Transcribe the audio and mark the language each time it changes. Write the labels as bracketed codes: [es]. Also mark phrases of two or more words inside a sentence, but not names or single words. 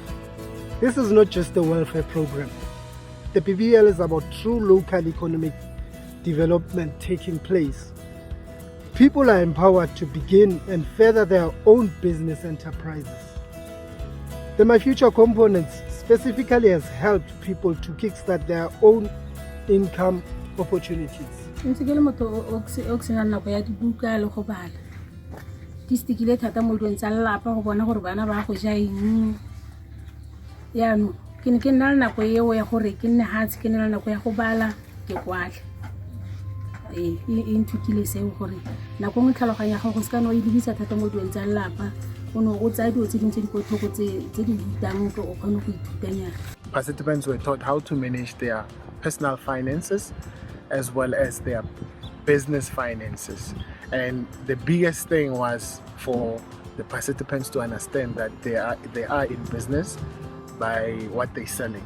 [en] This is not just a welfare program. The BBL is about true local economic development taking place. People are empowered to begin and further their own business enterprises. The My Future components specifically has helped people to kickstart their own income opportunities. [tn] Ke stikile thata mo dilong tsa lelapa go bona gore bana ba go ja eng yaanong ke ne ke nna le nako eo ya gore ke nne hatsi ke nne le nako ya go bala ke kwale e nthukile seo gore nako nngwe tlhaloganya ga go se ka no e dirisa thata mo dilong tsa lelapa o no o tsaya dilo tse dingwe tse di botlhoko tse di butang o kgone go ithutanyana. [en] Participants were taught how to manage their personal finances as well as their business finances. And the biggest thing was for the participants to understand that they are in business by what they're selling.